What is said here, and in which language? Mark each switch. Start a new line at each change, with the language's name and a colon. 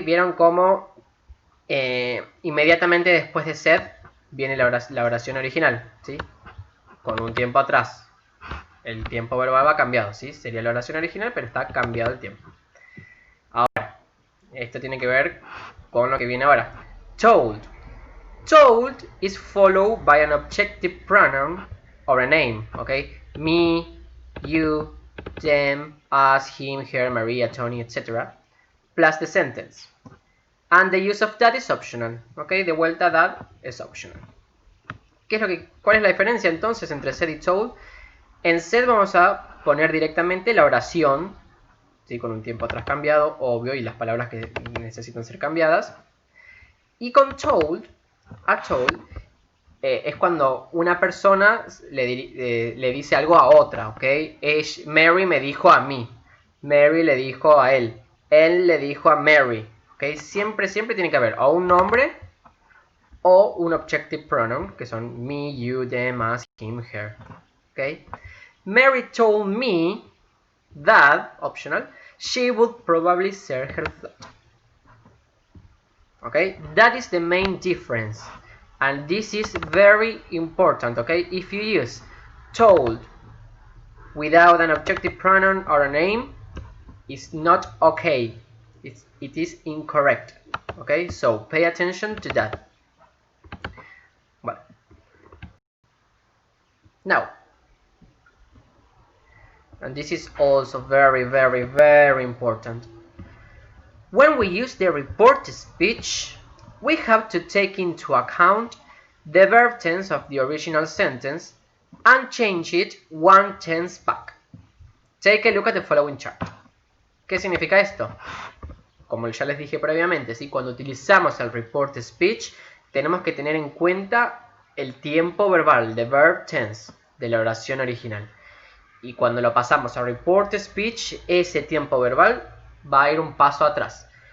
Spanish: ¿Vieron cómo inmediatamente después de said viene la oración original? ¿Sí? Con un tiempo atrás. El tiempo verbal va cambiado, ¿sí? Sería la oración original, pero está cambiado el tiempo. Ahora, esto tiene que ver con lo que viene ahora.
English: Told. Told is followed by an objective pronoun or a name, okay? Me, you, them, us, him, her, Maria, Tony, etc. Plus the sentence. And the use of that is optional, okay?
Spanish: De vuelta,
English: that es optional.
Spanish: ¿Cuál es la diferencia entonces entre said y told? En said vamos a poner directamente la oración, ¿sí? Con un tiempo atrás cambiado, obvio, y las palabras que necesitan ser cambiadas. Y con told, a told, es cuando una persona le dice algo a otra, ¿ok? Mary me dijo a mí, Mary le dijo a él le dijo a Mary, ¿ok? Siempre tiene que haber o un nombre o un objective pronoun, que son me, you, them, us, him, her, ¿ok?
English: Mary told me that, optional, she would probably sell her flat. Okay, that is the main difference, and this is very important. Okay, if you use told without an objective pronoun or a name, it's not okay. It is incorrect. Okay, so pay attention to that. Well, now, and this is also very important. When we use the report speech, we have to take into account the verb tense of the original sentence and change it one tense back. Take a look at the following chart.
Spanish: ¿Qué significa esto? Como ya les dije previamente, ¿sí? Cuando utilizamos el report speech, tenemos que tener en cuenta el tiempo verbal,
English: the verb tense,
Spanish: de la oración original. Y cuando lo pasamos a report speech, ese tiempo verbal va a ir un paso atrás.